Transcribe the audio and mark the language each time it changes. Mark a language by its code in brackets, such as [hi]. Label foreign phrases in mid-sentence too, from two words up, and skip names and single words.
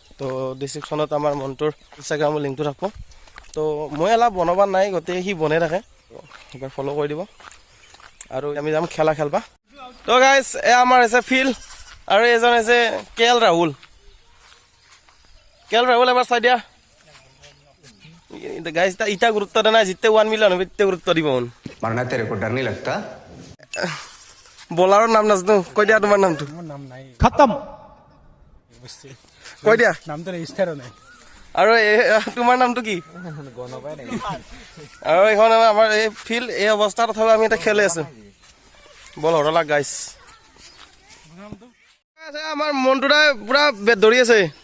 [as] তো ডিছক্ৰিপশ্যনত আমাৰ মন্টুৰ ইনষ্টাগ্ৰামৰ লিংকটো থাকব। তো মই অলপ বনাব নাই, গোটেই সি বনাই থাকে, এবাৰ ফ'ল' কৰি দিব। আৰু আমি যাম খেলা খেলবা। তো গাইজ, এয়া আমাৰ হৈছে ফিল্ড, আৰু এজন হৈছে কে এল ৰাহুল। এবাৰ চাই দিয়া গাইজ। ইটা গুৰুত্ব দিয়া নাই, যেতিয়া 1 মিলিয়ন হ'ব তেতিয়া গুৰুত্ব দিব। [hi] मरना तेरे को डर नहीं लगता? [as] বলাৰৰ নাম নাজানো, কৈ দিয়া তোমাৰ নামটো। [hi] नाम नहीं खत्म, [as] কৈ দিয়া। नामটো ৰেজিষ্টাৰ নাই। আৰু তোমাৰ নামটো কি? আৰু এইখন আমাৰ এই ফিল্ড, এই অৱস্থাত তথাপিও আমি এতিয়া খেলি আছোঁ। বল হৰলা গাইজ। আমাৰ মন্টুদাই পুৰা বেট ধৰি আছে।